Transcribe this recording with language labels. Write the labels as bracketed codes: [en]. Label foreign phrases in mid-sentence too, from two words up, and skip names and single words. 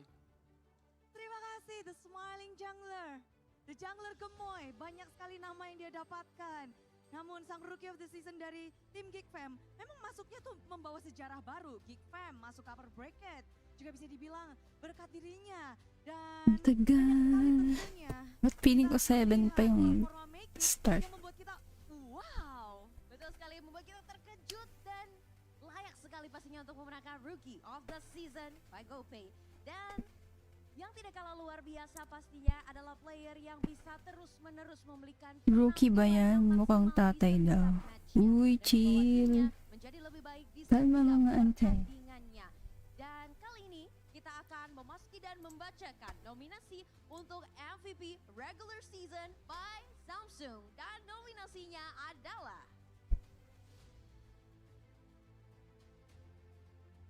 [id] Terima kasih The Smiling Jungler. The Jungler Gemoy, banyak sekali nama yang dia dapatkan. Namun sang Rookie of the Season dari tim GameFam memang masuknya tuh membawa sejarah baru. GameFam masuk [en] upper bracket, [id] juga bisa dibilang berkat dirinya. Dan [tl] Tagal. Ba't feeling ko 7 pa yung start? [id] yang membuat kita wow. Betul sekali, membuat kita terkejut dan layak sekali pastinya untuk memenangkan Rookie of the Season by GoPay. Dan yang tidak kalah luar biasa pastinya adalah player yang bisa terus-menerus memberikan [tl] Rookie ba yan? Mukhang tatay daw. Uy, chill. [id] menjadi lebih baik di [tl] Kalma mga antay. [id] pertandingannya. Dan kali ini kita akan memasuki dan membacakan nominasi untuk MVP Regular Season by Samsung. Dan nominasinya adalah